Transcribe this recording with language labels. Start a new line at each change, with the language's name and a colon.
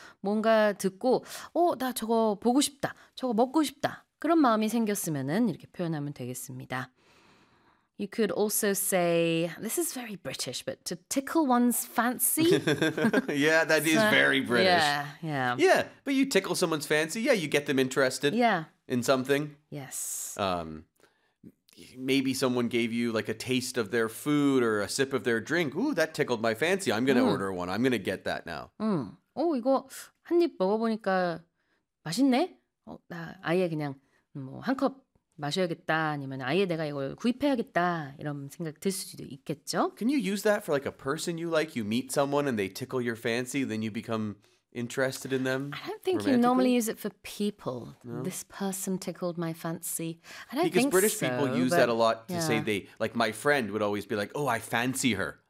Korean: 뭔가 듣고, 나 저거 보고 싶다. 저거 먹고 싶다. 그런 마음이 생겼으면은 이렇게 표현하면 되겠습니다.
English: You could also say, this is very British, but to tickle one's fancy. Yeah, that is very British. Yeah, Yeah, but you tickle someone's fancy. Yeah, you get them interested in something. Yes. Maybe someone gave you like a taste of their food or a sip of their drink. Ooh, that tickled my fancy. I'm going to order one. I'm going to get that now.
Korean: 이거 한 입 먹어보니까 맛있네. 나 아예 그냥 뭐 한 컵. 마셔야겠다 아니면 아예 내가 이걸 구입해야겠다 이런 생각 들 수도 있겠죠.
English: Can you use that for like a person you like? You meet someone and they tickle your fancy, then you become interested in them. I don't think you normally use it for people. No? This person tickled my fancy. People use that a lot to say they like my friend would always be like, I fancy her.